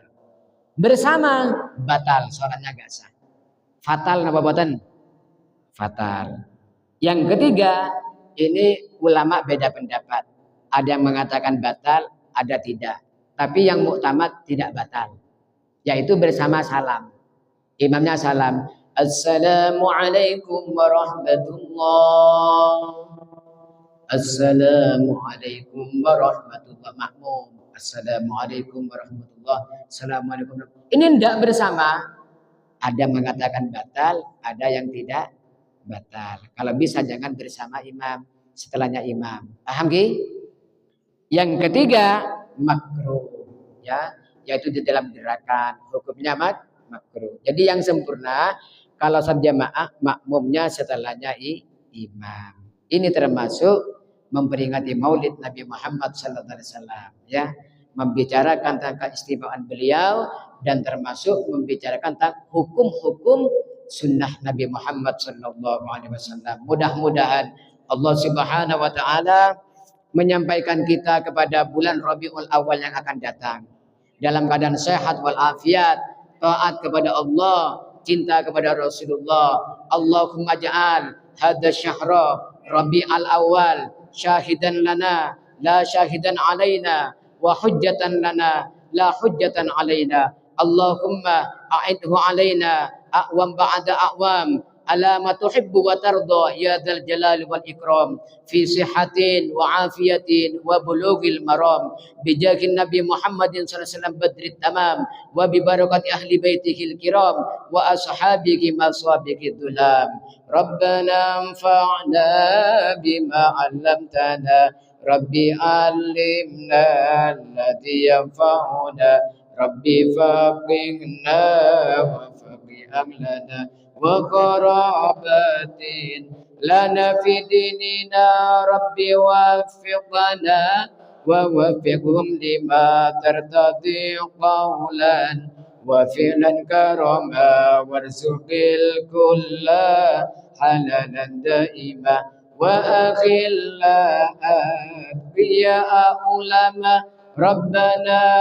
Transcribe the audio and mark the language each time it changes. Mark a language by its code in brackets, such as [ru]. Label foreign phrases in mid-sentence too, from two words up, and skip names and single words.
[id] Bersama batal, sholatnya gak sah. Fatal [jv] napa boten? [id] Fatal. Yang ketiga, ini ulama beda pendapat. Ada yang mengatakan batal, ada tidak. Tapi yang muktamad tidak batal. Yaitu bersama salam. Imamnya salam. [ar] السلام عليكم ورحمة الله. السلام عليكم ورحمة الله. [id] Makmum. [ar] السلام عليكم ورحمة الله. السلام عليكم. [id] Ini tidak bersama. Ada mengatakan batal, ada yang tidak batal. Kalau bisa jangan bersama imam, setelahnya imam. Paham ki? Yang ketiga makruh, ya, yaitu di dalam gerakan hukumnya makruh. Jadi yang sempurna kalau salat jamaah makmumnya setelahnya imam. Ini termasuk memperingati Maulid Nabi Muhammad [ar] صلى الله عليه وسلم, [id] ya, membicarakan tentang keistimewaan beliau dan termasuk membicarakan tentang hukum-hukum sunnah Nabi Muhammad [ar] صلى الله عليه وسلم. [id] Mudah-mudahan Allah [ar] سبحانه وتعالى [id] menyampaikan kita kepada bulan Rabiul Awal yang akan datang dalam keadaan sehat wal afiat, taat kepada Allah, cinta kepada Rasulullah. [ar] اللهم اجعل هذا شهر ربيع الأول شاهدا لنا لا شاهدا علينا وحجة لنا لا حجة علينا. اللهم أعده علينا أعوام بعد أعوام على ما تحب وترضى يا ذا الجلال والإكرام في صحة وعافية وبلوغ المرام بجاه النبي محمد صلى الله عليه وسلم بدر التمام وببركة أهل بيته الكرام وأصحابه مصابيح الظلام. ربنا انفعنا بما علمتنا ربي علمنا الذي ينفعنا ربي فقهنا وفقه أهلنا وقرابات لنا في ديننا ربي وفقنا ووفقهم لما ترتضي قولا وفعلا كرما وارزق الكل حلالا دائما وأخلا أتقياء علماء ربنا